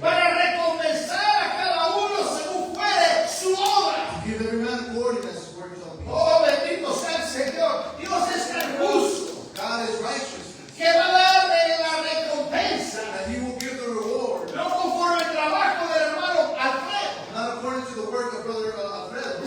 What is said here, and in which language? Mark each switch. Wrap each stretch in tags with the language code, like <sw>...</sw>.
<es>para recompensar a cada uno según fuere su obra.</es> <en>To give every man according as his work shall be.</en> <es>Oh, bendito sea el Señor. Dios es tan justo</es> <en>God is righteousness,</en> <es>que va a darle la recompensa,</es> <en>and He will give the reward,</en> <es>no conforme el trabajo del hermano Alfredo,</es> <en>not according to the work of Brother Alfredo,</en>